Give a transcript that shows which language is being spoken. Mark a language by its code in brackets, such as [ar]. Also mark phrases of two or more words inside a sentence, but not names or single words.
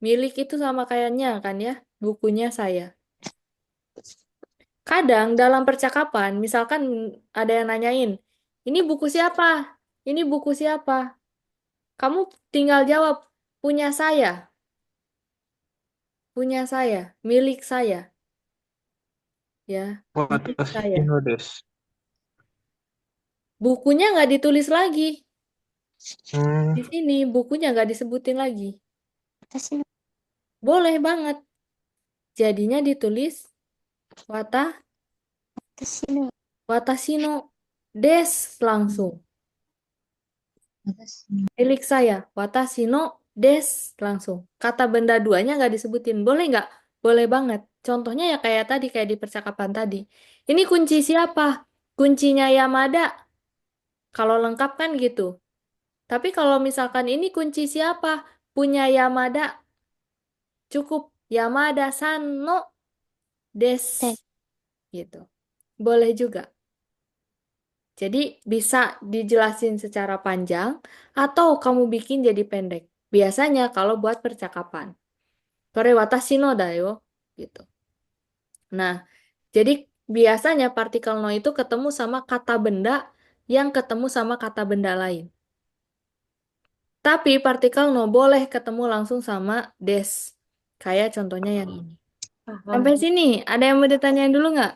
[id] Milik itu sama kayaknya kan ya, bukunya saya. Kadang dalam percakapan, misalkan ada yang nanyain, ini buku siapa? Ini buku siapa? Kamu tinggal jawab, punya saya, milik saya, ya, milik saya. [ja] 私のです. [id] Bukunya nggak ditulis lagi. Hmm, Di sini bukunya nggak disebutin lagi. [ja] 私の [id] Boleh banget. Jadinya ditulis wata, [ja] 私の私のです langsung. 私の [id] Milik saya, [ja] 私のです [id] langsung. Kata benda duanya nggak disebutin. Boleh nggak? Boleh banget. Contohnya ya kayak tadi, kayak di percakapan tadi. Ini kunci siapa? Kuncinya Yamada. Kalau lengkap kan gitu. Tapi kalau misalkan ini kunci siapa? Punya Yamada. Cukup [ja] 山田さんのです. [id] Des. Gitu. Boleh juga. Jadi bisa dijelasin secara panjang atau kamu bikin jadi pendek. Biasanya kalau buat percakapan. [ja] これ私のだよ. Gitu. [id] Nah, jadi biasanya partikel no itu ketemu sama kata benda yang ketemu sama kata benda lain. Tapi partikel no boleh ketemu langsung sama des. Kayak contohnya yang ini. Sampai sini, ada yang mau ditanyain dulu nggak?